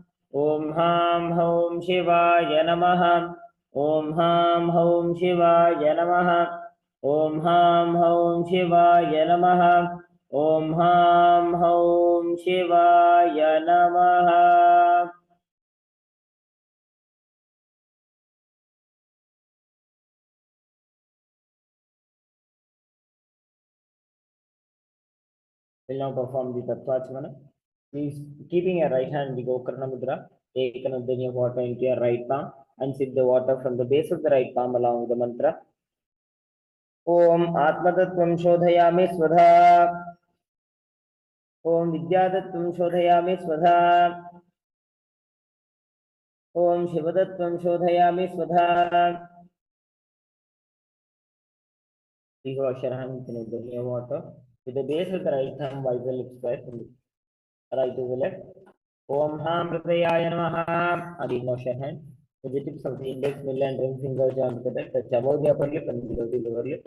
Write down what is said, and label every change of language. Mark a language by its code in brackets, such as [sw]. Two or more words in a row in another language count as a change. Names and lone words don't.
[sa] Om Ham Hom Shivaya Namaha. Om Ham Hom Shivaya Namaha. Om Ham Hom Shivaya Namaha. Om Ham Hom Shivaya Namaha. [en] We'll now perform the Tattvachana. Please, keeping your right hand in the [sa] Gokarna Mudra, [en] take another drink of water into your right palm and sip the water from the base of the right palm along with the mantra. [sa] Om Atmatattvam Shodhayami Svadha. Om Vidyatattvam Shodhayami Svadha. Om Shivatattvam Shodhayami Svadha. [en] Please wash your hands in a drink of water. With the base of the right thumb, wipe the lips twice from the right to the left. [sa] Om Ham Hridayaya Namaha. [en] Again, wash your hand. With the tips of the index, middle, and ring fingers joined together, touch above the upper lip and below the lower lip.